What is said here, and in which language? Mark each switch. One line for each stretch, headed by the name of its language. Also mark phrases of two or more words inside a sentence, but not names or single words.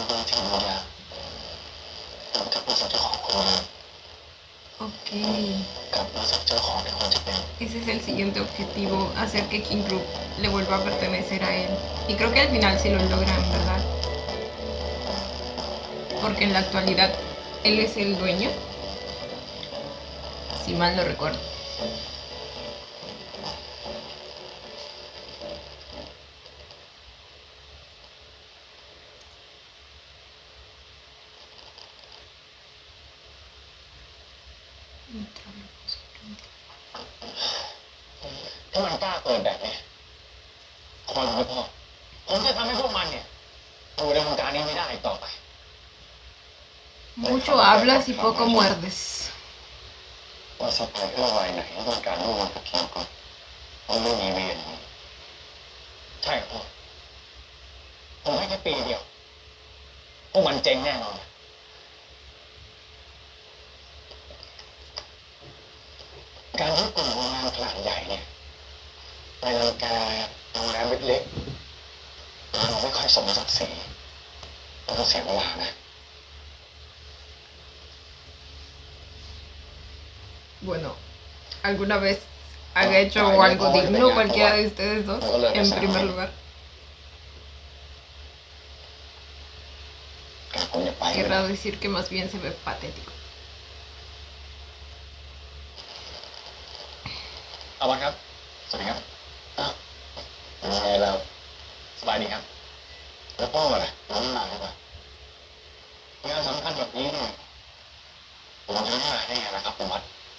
Thai: Ok. กับบริษัทเจ้าของเนี่ยควรจะเป็น
Spanish: Ese es el siguiente objetivo, hacer que King Group le vuelva a pertenecer a él. Y creo que al final sí lo logran, ¿verdad? Porque en la actualidad él es el dueño, si mal no recuerdo. Otra vez.
Thai: ถ้ามันกล้าเปิดแบบนี้คอยดูให้พ่อผมจะทำให้พวกมันเนี่ยอยู่ในวงการนี้ไม่ได้อีกต่อไป
Spanish: Mucho hablas y poco muerdes.
Thai: ว่าซัพพลายเออร์รายไหนต้องการร่วมงานกับคิงก็ต้องไม่มีเวียนใช่ครับพ่อผมให้แค่ปีเดียวพวกมันเจ๊งแน่นอนการที่กลุ่มโรงงานขนาดใหญ่เนี่ยไปรังแกโรงแรมเล็กๆเราไม่ค่อยสมศักดิ์ศรีเราต้องเสียเวลานะ
Spanish: Bueno, ¿alguna vez han hecho algo digno cualquiera de ustedes dos? En primer lugar.
Thai: การคงจะไป
Spanish: Querrá decir que más bien se ve patético.
Thai: เอาละครับ สวัสดีครับอ้าวเป็นไงเราสบายดีครับ แล้วพ่อมาล่ะน้องมาหรือเปล่างานสำคัญแบบนี้เนี่ยผมจะไม่มาได้ไงนะครับคุณวัด